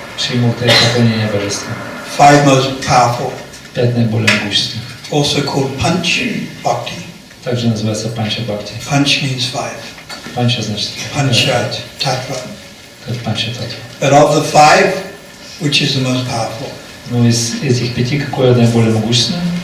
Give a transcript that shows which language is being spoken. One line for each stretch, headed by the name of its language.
Russian: Шримурта – поклонение божеству.
English: 5 most powerful.
Russian: 5 наиболее могущественных.
English: Also called Panch Bhakti.
Russian: Также называется Панча Бхакти.
English: Panch means 5.
Russian: Панча значит
English: Pancha Tattva.
Russian: как Панча Татва.
English: But of the 5, which is the most powerful?
Russian: Но из этих 5 какое наиболее могущественное?